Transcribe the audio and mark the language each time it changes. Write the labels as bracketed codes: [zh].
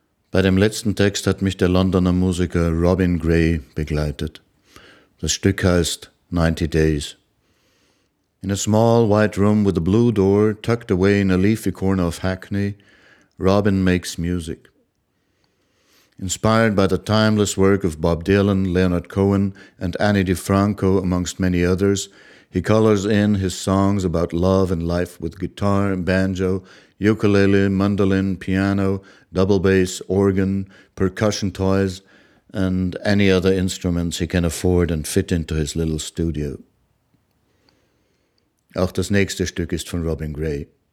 [de] Bei dem letzten Text hat mich der Londoner Musiker Robin Gray begleitet. Das Stück heißt 90 Days. [en] In a small white room with a blue door tucked away in a leafy corner of Hackney, Robin makes music. Inspired by the timeless work of Bob Dylan, Leonard Cohen and Annie DeFranco, amongst many others, he colors in his songs about love and life with guitar, banjo, ukulele, mandolin, piano, double bass, organ, percussion toys, and any other instruments he can afford and fit into his little studio. [de] Auch das nächste Stück ist von Robin Gray.